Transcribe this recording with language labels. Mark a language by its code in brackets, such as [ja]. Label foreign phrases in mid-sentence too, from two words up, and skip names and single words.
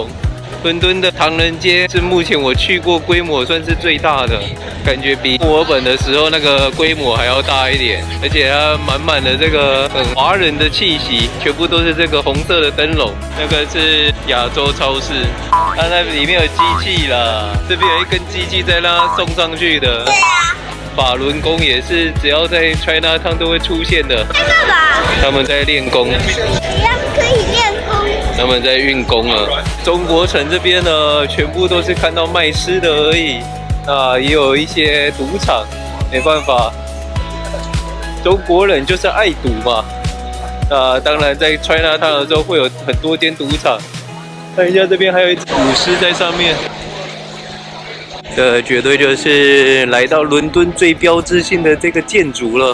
[zh] 倫敦的唐人街是目前我去過規模算是最大的，感覺比墨爾本的時候那個規模還要大一點，而且它滿滿的這個很華人的氣息，全部都是這個紅色的燈籠。那個是亞洲超市，它那裡面有機器啦，這邊有一根機器在讓它送上去的。法輪功也是只要在 Chinatown 都會出現的。他們在練功。可以練功。他們在運功了。中國城這邊呢，全部都是看到賣吃的而已。也有一些賭場，沒辦法，中國人就是愛賭嘛。當然在 Chinatown 的時候會有很多間賭場。看一下這邊還有一隻舞獅在上面。這絕對就是來到倫敦最標誌性的這個建築了。